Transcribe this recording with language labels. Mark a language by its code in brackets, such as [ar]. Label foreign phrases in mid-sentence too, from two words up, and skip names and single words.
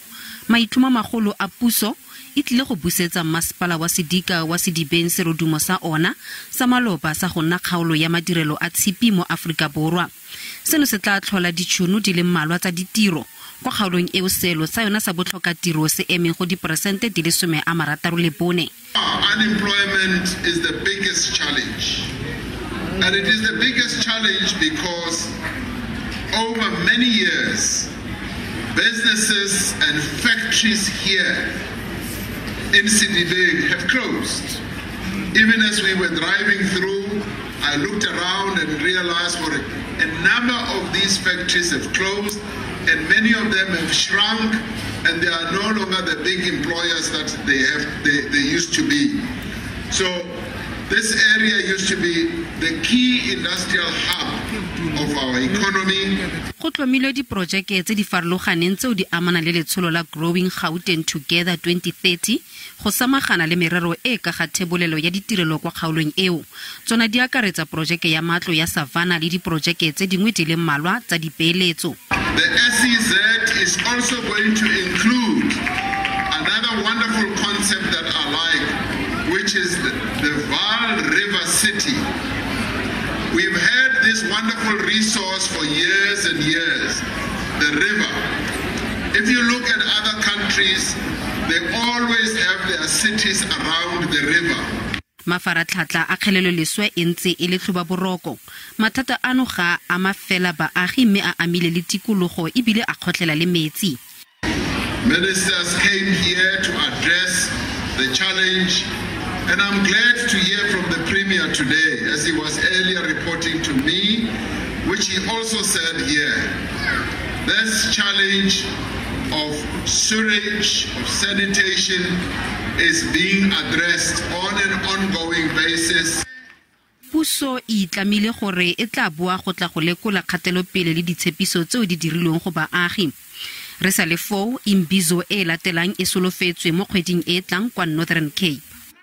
[tn] Maitlhomo magolo a puso e tlile go busetsa masepala wa Sedika wa Sedibeng serodumo sa ona sa maloba sa go nna kgaolo ya madirelo a tshipi mo Afrika Borwa. Seno se tla tlhola ditšhono di le mmalwa tsa ditiro kwa kgaolong eo selo sa yona sa botlhoka tiro se emeng go diperesente di le 64. [en] Unemployment is the biggest challenge. And it is the biggest challenge because over many years, businesses and factories here in Sedibeng have closed. Even as we were driving through, I looked around and realized a number of these factories have closed and many of them have shrunk and they are no longer the big employers that they used to be. So this area used to be the key industrial hub of our economy. [tn] Go tlhomilwe diprojeke tse di farologaneng tseo di amana le letsholo la Growing Gauteng Together 2030 go samagana le merero e ka ga thebolelo ya ditirelo kwa kgaolong eo. Tsona di akaretsa projeke ya matlo ya Savannah le diprojeke tse dingwe di le mmalwa tsa dipeeletso. [en] The SEZ is also going to include another wonderful concept that I like, which is the Vaal River City. We've had this wonderful resource for years and years, the river. If you look at other countries, they always have their cities around the river. [tn] Mafaratlhatlha a kgelelo leswe e ntse e le tlhoba boroko. Mathata ano ga a mafela baagi mme a amile le tikologo ebile a khotlela le metsi. [en] Ministers came here to address the challenge, and I'm glad to hear from the Premier today, as he was earlier reporting to me, which he also said here, this challenge of sewage, of sanitation, is being addressed on an ongoing basis. [tn] Puso e tlamile gore e tla boa go tla go lekola kgatelopele le ditshepiso tseo di dirilweng go baagi. Re sa le foo Imbizo e latelang e solofetswe mo kgweding e tlang kwa Northern Cape.